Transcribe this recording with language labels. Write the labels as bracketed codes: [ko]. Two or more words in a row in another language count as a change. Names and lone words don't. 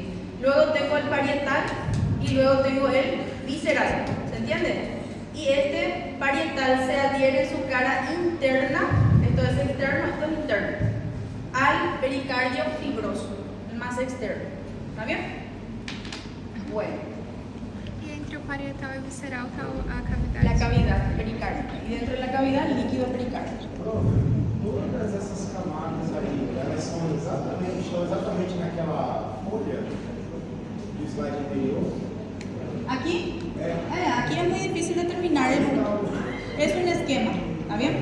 [es] Luego tengo el parietal y luego tengo el visceral. ¿Se entiende? Y este parietal se adhiere en su cara interna, esto es externo, esto es interno, al pericardio fibroso, el más externo. ¿Está bien? Bueno. [pt] E entre o parietal e o visceral está a cavidade. [es] La cavidad pericárdica. Y dentro de la cavidad, el líquido pericárdico. [pt] todas essas camadas aí, elas estão exatamente naquela folha do slide anterior. [es] Aquí, aquí es muy difícil determinar. Es un esquema. ¿Está bien?